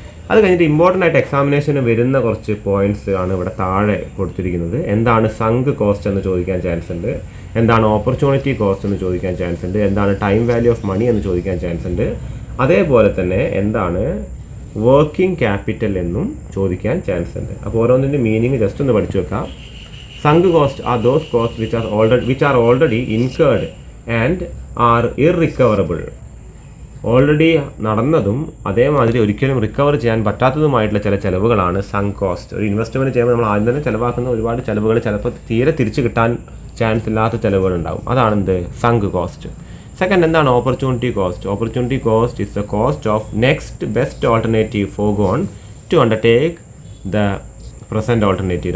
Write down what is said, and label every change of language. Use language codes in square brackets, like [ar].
[ml] അത് കഴിഞ്ഞിട്ട് ഇമ്പോർട്ടൻ്റ് ആയിട്ട് എക്സാമിനേഷന് വരുന്ന കുറച്ച് പോയിൻറ്റ്സ് ആണ് ഇവിടെ താഴെ കൊടുത്തിരിക്കുന്നത്. എന്താണ് സങ്ക് കോസ്റ്റ് എന്ന് ചോദിക്കാൻ ചാൻസ് ഉണ്ട്, എന്താണ് ഓപ്പർച്യൂണിറ്റി കോസ്റ്റ് എന്ന് ചോദിക്കാൻ ചാൻസ് ഉണ്ട്, എന്താണ് ടൈം വാല്യൂ ഓഫ് മണി എന്ന് ചോദിക്കാൻ ചാൻസ് ഉണ്ട്. അതേപോലെ തന്നെ എന്താണ് വർക്കിംഗ് ക്യാപിറ്റൽ എന്നും ചോദിക്കാൻ ചാൻസ് ഉണ്ട്. അപ്പോൾ ഓരോന്നിൻ്റെ മീനിങ് ജസ്റ്റ് ഒന്ന് പഠിച്ചു വെക്കാം. [en] Sunk costs are those costs which are already incurred and are irrecoverable. [ml] Already നടന്നതും അതേമാതിരി ഒരിക്കലും റിക്കവർ ചെയ്യാൻ പറ്റാത്തതുമായിട്ടുള്ള ചില ചിലവുകളാണ് സങ്ക് കോസ്റ്റ്. ഒരു ഇൻവെസ്റ്റ്മെൻറ്റ് ചെയ്യുമ്പോൾ നമ്മൾ ആദ്യം തന്നെ ചിലവാക്കുന്ന ഒരുപാട് ചിലവുകൾ ചിലപ്പോൾ തീരെ തിരിച്ച് കിട്ടാൻ ചാൻസ് ഇല്ലാത്ത ചിലവുകളുണ്ടാവും. അതാണ് എന്ത് സങ്ക് കോസ്റ്റ്. സെക്കൻഡ് എന്താണ് opportunity cost? [en] Opportunity cost is the cost of next best alternative forgone to undertake the present alternative.